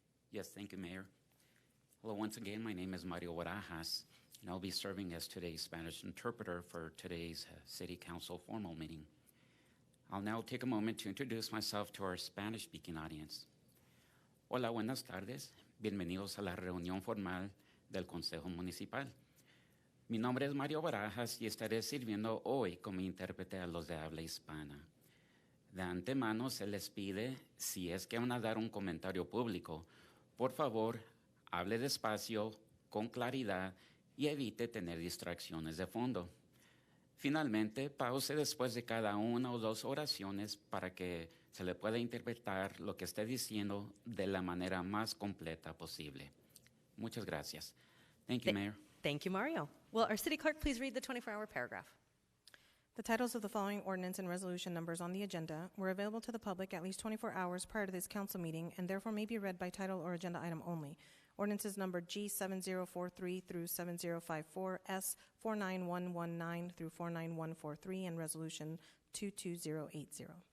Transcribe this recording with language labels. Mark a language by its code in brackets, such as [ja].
[en] Yes, thank you, Mayor. Hello, once again, my name is Mario Barajas, and I'll be serving as today's Spanish interpreter for today's City Council formal meeting. I'll now take a moment to introduce myself to our Spanish-speaking audience. [es] Hola, buenas tardes. Bienvenidos a la reunión formal del Consejo Municipal. Mi nombre es Mario Barajas y estaré sirviendo hoy como intérprete a los de habla hispana. De antemano se les pide, si es que van a dar un comentario público, por favor, hable despacio, con claridad y evite tener distracciones de fondo. Finalmente, pause después de cada una o dos oraciones para que se le pueda interpretar lo que esté diciendo de la manera más completa posible. Muchas gracias. [en] Thank you, Mayor. Thank you, Mario. Will our city clerk please read the 24-hour paragraph? The titles of the following ordinance and resolution numbers on the agenda were available to the public at least 24 hours prior to this council meeting and therefore may be read by title or agenda item only. Ordinances number G7043 through 7054, S49119 through 49143, and resolution 22080.